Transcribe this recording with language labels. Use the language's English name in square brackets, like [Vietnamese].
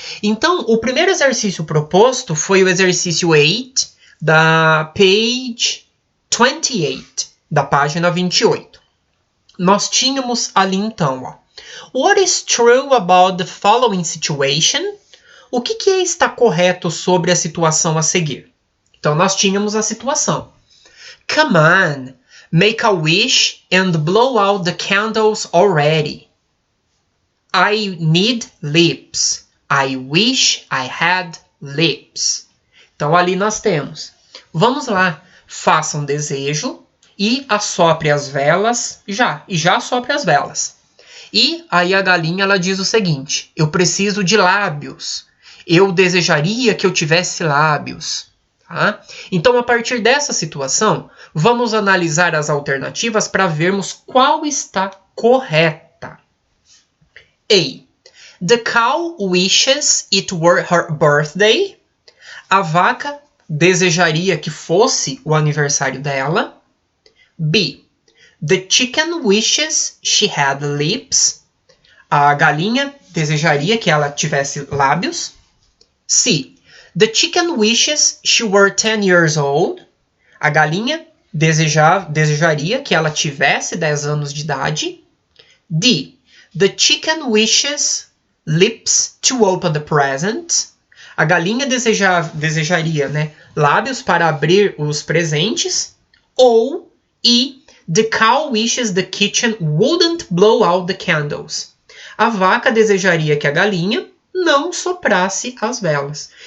[Portuguese] Então, o primeiro exercício proposto foi o exercício 8, da page 28, da página 28. Nós tínhamos ali então, [English] What is true about the following situation? [Portuguese] O que está correto sobre a situação a seguir? Então, nós tínhamos a situação. [English] Come on, make a wish and blow out the candles already. I need lips. I wish I had lips. [Portuguese] Então, ali nós temos. Vamos lá, faça um desejo e assopre as velas já assopre as velas. E aí a galinha ela diz o seguinte, eu preciso de lábios. Eu desejaria que eu tivesse lábios. Tá? Então, a partir dessa situação, vamos analisar as alternativas para vermos qual está correta. A. [English] The cow wishes it were her birthday. [Portuguese] A vaca desejaria que fosse o aniversário dela. B. [English] The chicken wishes she had lips. [Portuguese] A galinha desejaria que ela tivesse lábios. C. [English] The chicken wishes she were 10 years old. [Portuguese] A galinha desejaria que ela tivesse 10 anos de idade. D. [English] The chicken wishes lips to open the present. [Portuguese] A galinha desejaria, lábios para abrir os presentes. Ou E. [English] The cow wishes the kitchen wouldn't blow out the candles. [Portuguese] A vaca desejaria que a galinha não soprasse as velas.